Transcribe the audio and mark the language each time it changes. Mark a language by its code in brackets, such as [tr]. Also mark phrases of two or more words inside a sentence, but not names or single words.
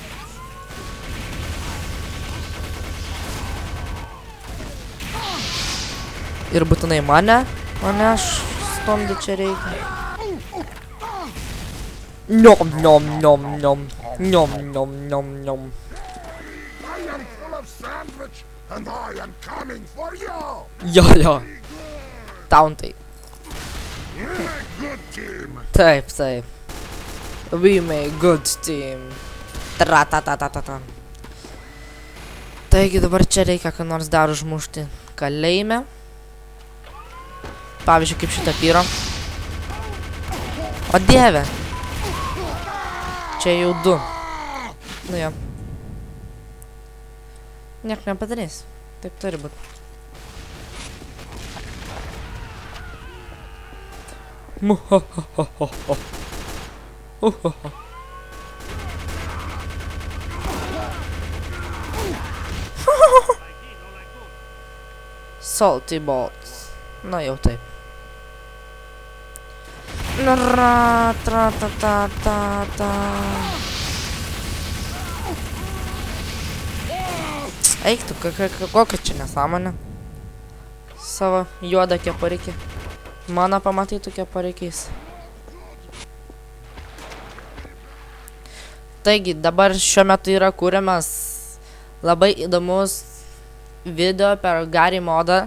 [lt] Ir būtinai mane stumdi čia reikia. Niom, niom, niom, niom. Niom, niom, niom, niom. [en] I am full of sandwich, and I am coming for you! [lt] Jo. Tauntai. [en] We're a good team! Taip. We make good team. Tra-ta-ta-ta-ta-ta. [lt] Taigi dabar čia reikia ką nors dar užmušti kalėjime. Pavyzdžiui, kaip šitą pyro. O dieve. Čia jau 2. Nu jo. Niek nepadarys. Taip turi būt. Muhahahaha. [en] Salty balls. [lt] Na jau taip. Tra-ta-ta-ta-ta. Eik tu, kokia čia nesąmonė. Savo juodą keparikį. Mano pamatytų keparikiais. Taigi, dabar šiuo metu yra kūriamas labai įdomus video per Garry modą.